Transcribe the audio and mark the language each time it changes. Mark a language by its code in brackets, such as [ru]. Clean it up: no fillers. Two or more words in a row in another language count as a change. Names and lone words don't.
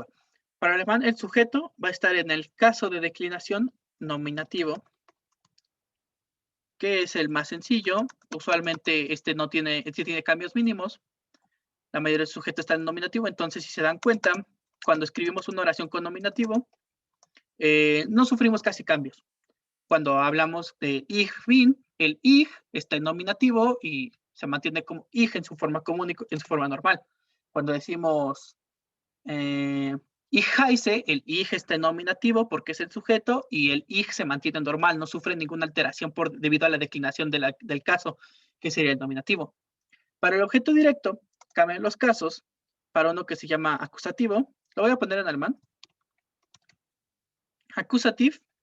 [es] Para alemán, el sujeto va a estar en el caso de declinación nominativo, que es el más sencillo. Usualmente este tiene cambios mínimos. La mayoría del sujeto está en nominativo, entonces si se dan cuenta, cuando escribimos una oración con nominativo, no sufrimos casi cambios. Cuando hablamos de [de] ich bin, [es] el ich está en nominativo y se mantiene como ich en su forma común y en su forma normal. Cuando decimos [de] ich heiße, [es] el ich está en nominativo porque es el sujeto y el ich se mantiene normal, no sufre ninguna alteración debido a la declinación del caso, que sería el nominativo. Para el objeto directo, cambian los casos para uno que se llama acusativo. Lo voy a poner en alemán. Accusativ.